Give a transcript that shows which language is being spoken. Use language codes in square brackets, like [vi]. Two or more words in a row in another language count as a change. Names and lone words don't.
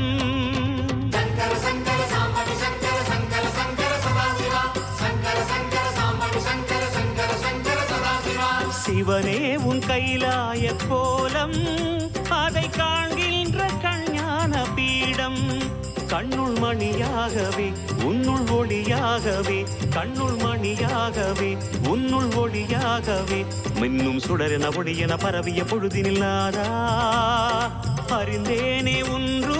[sa] शङ्कर शङ्कर साम्बवि शङ्कर शङ्कर शङ्कर सदाशिव शङ्कर शङ्कर साम्बवि शङ्कर शङ्कर शङ्कर सदाशिव [ta] சிவனே உன் கைலாய கோலம் அதை காண்கின்ற கஞ்ஞான பீடம் கண்ணுள் மணியாகவே உன்னுள் ஒளியாகவே கண்ணுள் மணியாகவே உன்னுள் ஒளியாகவே மின்னும் சுடரென ஒளியென பரவிய பொழுதினில்லாதா அறிந்தேனே உன்